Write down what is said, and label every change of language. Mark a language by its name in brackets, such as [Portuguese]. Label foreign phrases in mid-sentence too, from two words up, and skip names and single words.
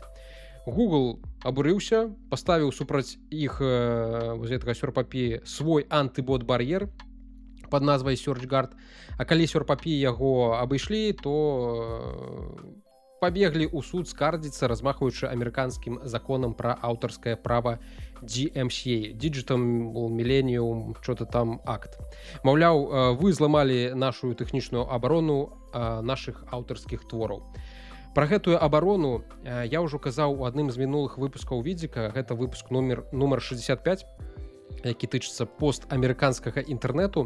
[Belarusian] Google абурыўся, паставіў супраць іх гэтага SERP API свой антыбот-бар'ер пад назвай SearchGuard, а калі SERP API яго абышлі, то пабеглі ў суд скардзіцца, размахваючы амерыканскім законам пра аўтарскае права DMCA, [English] Digital Millennium, [Russian] что-то там [Belarusian] акт. Маўляў, вы зламалі нашу тэхнічную абарону нашых аўтарскіх твораў. Пра гэтую абарону я ўжо казаў у адным з мінулых выпускаў Відзіка. Гэта выпуск нумар 65, які тычыцца постамерыканскага інтэрнэту.